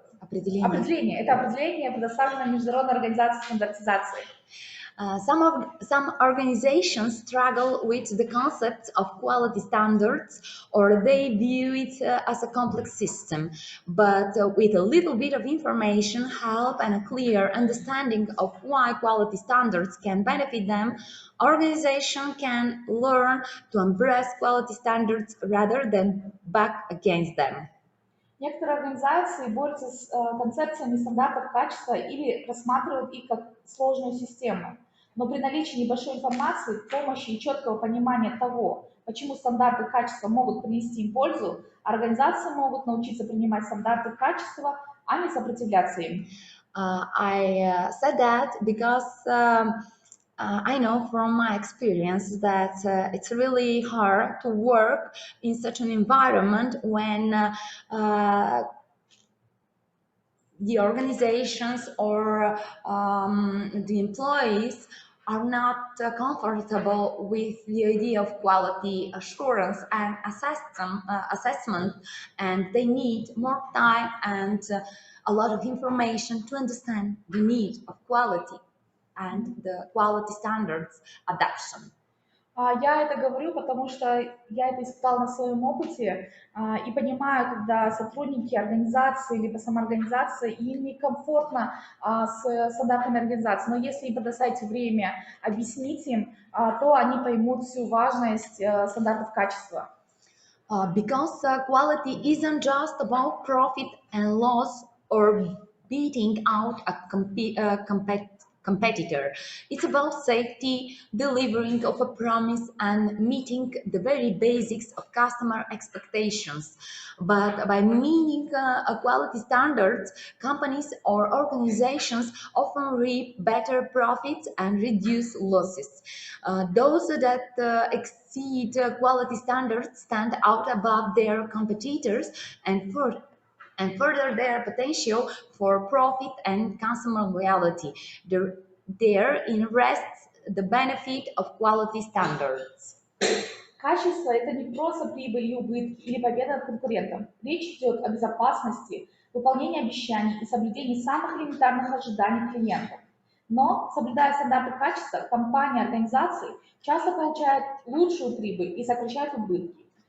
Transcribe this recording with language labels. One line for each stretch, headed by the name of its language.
Russian: Это определение предоставлено Международной организацией стандартизации.
English: Some organizations struggle with the concept of quality standards, or they view it as a complex system. But with a little bit of information, help, and a clear understanding of why quality standards can benefit them, organization can learn to embrace quality standards rather than back against them.
Russian: Некоторые организации борются с концепциями стандартов качества или рассматривают их как сложную систему. Но при наличии небольшой информации, помощи и четкого понимания того, почему стандарты качества могут принести им пользу, организации могут научиться принимать стандарты качества, а не сопротивляться им.
English: I said that because I know from my experience that it's really hard to work in such an environment when the organizations or the employees are not comfortable with the idea of quality assurance and assessment, and they need more time and a lot of information to understand the need of quality and the quality standards adoption.
Russian: Я это говорю, потому что я это испытала на своем опыте и понимаю, когда сотрудники организации либо самоорганизации, им некомфортно с стандартами организации, но если им предоставить время объяснить им, то они поймут всю важность стандартов качества.
English: Because quality isn't just about profit and loss or beating out a competitor. It's about safety, delivering of a promise, and meeting the very basics of customer expectations. But by meeting quality standards, companies or organizations often reap better profits and reduce losses. Those that exceed quality standards stand out above their competitors and further their potential for profit and consumer loyalty. Therein rests the benefit of quality standards.
Russian: Качество – это не просто прибыль и убытки или победа над конкурентом. Речь идет о безопасности, выполнении обещаний и соблюдении самых элементарных ожиданий клиентов. Но, соблюдая стандарты качества, компании, организации часто получают лучшую прибыль и сокращают убытки.